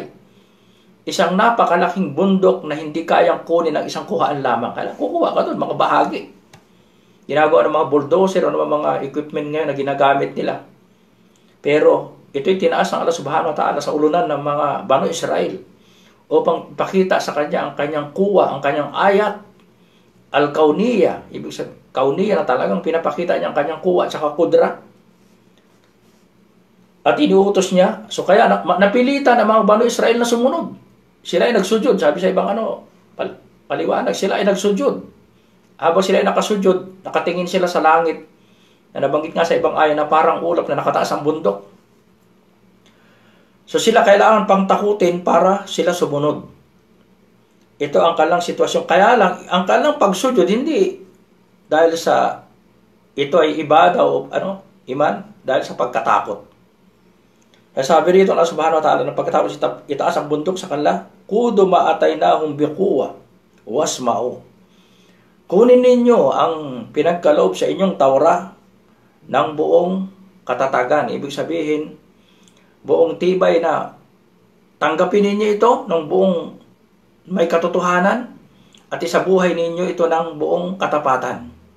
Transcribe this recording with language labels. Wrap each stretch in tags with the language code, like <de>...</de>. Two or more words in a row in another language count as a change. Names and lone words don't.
<tl>Isang napakalaking bundok na hindi kayang kunin ng isang kuhaan lamang. Kaya kukuha ka doon, mga bahagi. Ginagawa ng mga bulldozer o ng mga equipment ngayon na ginagamit nila. Pero ito'y tinaas ng</tl> <ar>الله سبحانه وتعالى</ar> <tl>sa ulunan ng mga Banu Israel upang pakita sa kanya ang kanyang kuwa, ang kanyang ayat, al-kauniya, ibig sabihin, kauniya na talagang pinapakita niya ang kanyang kuwa at saka kudra. At inuutos niya, so kaya napilitan ang mga Banu Israel na sumunod. Sila ay nagsujud, sabi sa ibang Paliwanag, sila ay nagsujud. Habang sila ay nakasujud, nakatingin sila sa langit, na nabanggit nga sa ibang aya na parang ulap na nakataas ang bundok. So sila kailangan pang takutin para sila sumunod. Ito ang kalang sitwasyon. Kaya lang, ang kalang pagsujud, hindi dahil sa ito ay ibada o iman, dahil sa pagkatakot. Kaya sabi rito</tl> <ar>الله سبحانه وتعالى,</ar> <tl>na pagkatapos itaas ang bundok sa kanila,</tl> <ar>خذوا ما آتيناكم بقوة واسمعوا.</ar> <tl>Kunin ninyo ang pinagkaloob sa inyong Taura ng buong katatagan. Ibig sabihin, buong tibay na tanggapin ninyo ito ng buong may katotohanan at isabuhay ninyo ito ng buong katapatan.</tl>